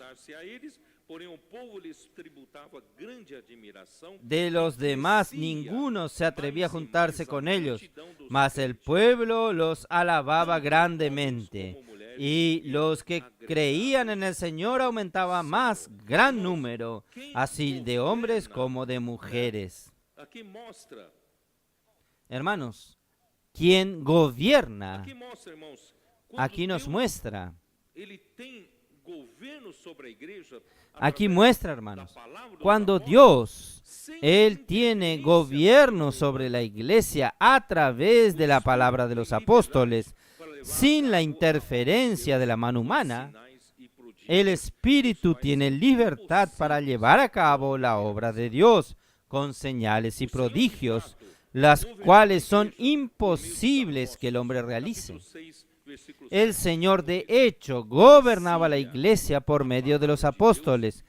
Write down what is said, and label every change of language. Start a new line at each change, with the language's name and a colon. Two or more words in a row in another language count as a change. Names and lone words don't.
Spanish: De los demás ninguno se atrevía a juntarse con ellos, mas el pueblo los alababa grandemente. y los que creían en el Señor aumentaba más gran número, así de hombres como de mujeres.
Portuguese: Aqui mostra,
Spanish: Hermanos, quien gobierna,
Portuguese: aqui mostra, irmãos,
Spanish: aquí nos
Portuguese: Deus,
Spanish: muestra,
Portuguese: ele tem governo sobre a igreja,
Spanish: aquí
Portuguese: através
Spanish: muestra,
Portuguese: da
Spanish: hermanos,
Portuguese: palavra dos
Spanish: cuando
Portuguese: apóstolos,
Spanish: Dios,
Portuguese: sem
Spanish: Él tiene
Portuguese: interferência
Spanish: gobierno
Portuguese: do
Spanish: sobre la iglesia a través de la palabra de los apóstoles,
Portuguese: para levar
Spanish: sin
Portuguese: a
Spanish: la
Portuguese: cabo a
Spanish: interferencia de la mano
Portuguese: obra,
Spanish: humana.
Portuguese: sinais e prodígios,
Spanish: El Espíritu tiene libertad para llevar a cabo la obra de Dios con señales y prodigios, las cuales son imposibles que el hombre realice. capítulo 6, versículo El 7. Señor de hecho gobernaba la iglesia por medio de los apóstoles.